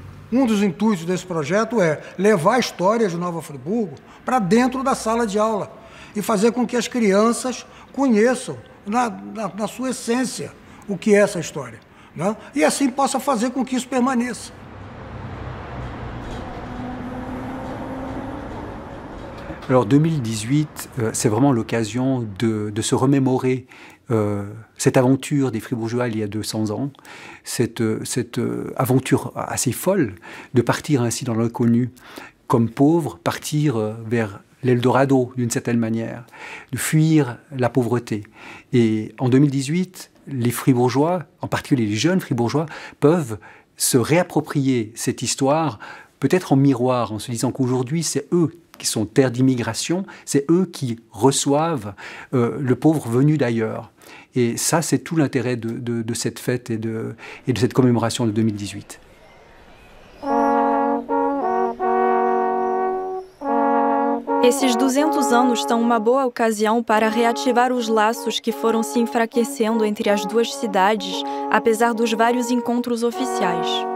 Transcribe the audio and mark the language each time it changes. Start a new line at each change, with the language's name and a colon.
Portuguese: Um dos intuitos desse projeto é levar a história de Nova Friburgo para dentro da sala de aula e fazer com que as crianças conheçam, na sua essência, o que é essa história, né? E assim possa fazer com que isso permaneça.
French: Alors 2018, c'est vraiment l'occasion de se remémorer cette aventure des Fribourgeois il y a 200 ans, cette aventure assez folle de partir ainsi dans l'inconnu comme pauvres, partir vers l'Eldorado d'une certaine manière, de fuir la pauvreté. Et en 2018, les Fribourgeois, en particulier les jeunes Fribourgeois, peuvent se réapproprier cette histoire, peut-être en miroir, en se disant qu'aujourd'hui c'est eux qui sont terre d'immigration, c'est eux qui reçoivent le pauvre venu d'ailleurs. Et ça, c'est tout l'intérêt de cette fête et de cette commémoration de 2018.
Portuguese: Esses 200 anos são uma boa ocasião para reativar os laços que foram se enfraquecendo entre as duas cidades, apesar dos vários encontros oficiais.